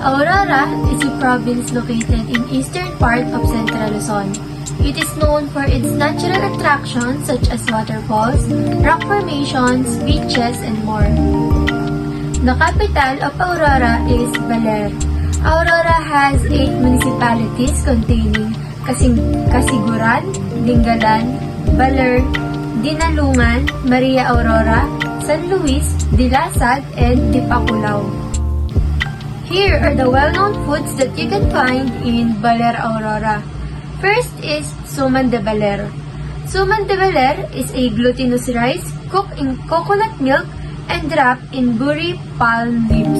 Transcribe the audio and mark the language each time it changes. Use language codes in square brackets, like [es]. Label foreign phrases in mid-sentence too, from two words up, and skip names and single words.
[en] Aurora is a province located in eastern part of Central Luzon. It is known for its natural attractions such as waterfalls, rock formations, beaches, and more. The capital of Aurora is Baler. Aurora has 8 municipalities containing Casiguran, Dingalan, Baler, Dinalungan, Maria Aurora, San Luis, Dilasag, and Dipakulaw. Here are the well-known foods that you can find in Baler, Aurora. First is Suman de Baler. Suman de Baler is a glutinous rice cooked in coconut milk and wrapped in buri palm leaves.